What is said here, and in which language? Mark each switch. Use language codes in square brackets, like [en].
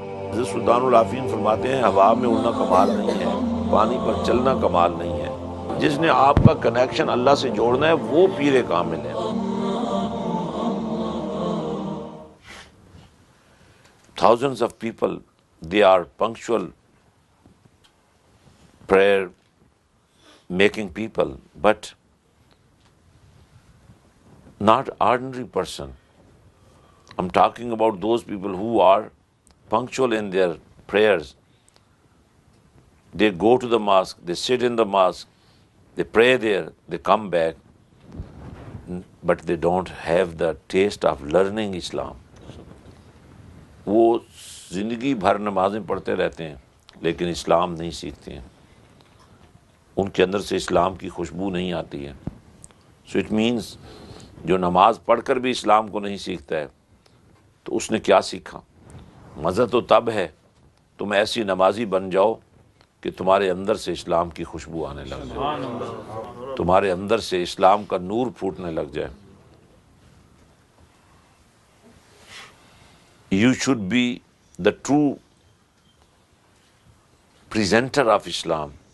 [ur] حضرت سلطان العارفین فرماتے ہیں ہوا میں اڑنا کمال نہیں ہے، پانی پر چلنا کمال نہیں ہے، جس نے آپ کا کنیکشن اللہ سے جوڑنا ہے وہ پیر کامل ہے۔ [en] Thousands of people, they are punctual prayer making people, but not ordinary person. I'm talking about those people who are punctual in their prayers. They go to the mosque, they sit in the mosque, they pray there, they come back, but they don't have the taste of learning Islam. [ur] وہ زندگی بھر نمازیں پڑھتے رہتے ہیں لیکن اسلام نہیں سیکھتے ہیں، ان کے اندر سے اسلام کی خوشبو نہیں آتی ہے۔ [en] so it means [ur] جو نماز پڑھ کر بھی اسلام کو نہیں سیکھتا ہے تو اس نے کیا سیکھا؟ مزہ تو تب ہے تم ایسی نمازی بن جاؤ کہ تمہارے اندر سے اسلام کی خوشبو آنے لگ جائے، تمہارے اندر سے اسلام کا نور پھوٹنے لگ جائے۔ [en] You should be the true presenter of Islam.